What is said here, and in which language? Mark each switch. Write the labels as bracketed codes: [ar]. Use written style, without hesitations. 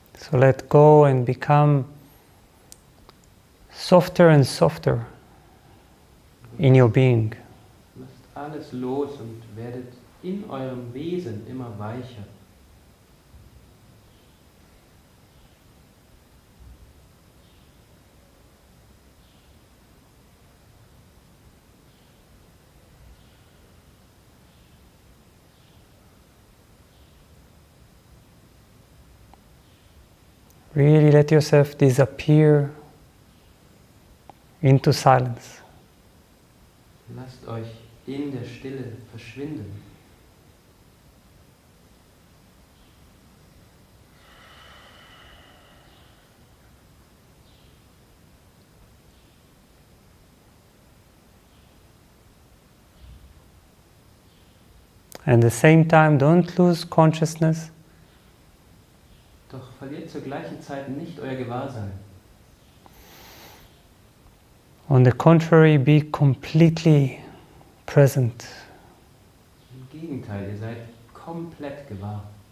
[en] So let go and become softer and softer in your being. [de] Lasst alles los und werdet in eurem Wesen immer weicher. [en] Really let yourself disappear into silence. [de] Lasst euch in der Stille verschwinden. [en] And at the same time, don't lose consciousness. [de] Doch verliert zur gleichen Zeit nicht euer Gewahrsein. [en] On the contrary, be completely present. [de] Im Gegenteil, ihr seid komplett gewahr.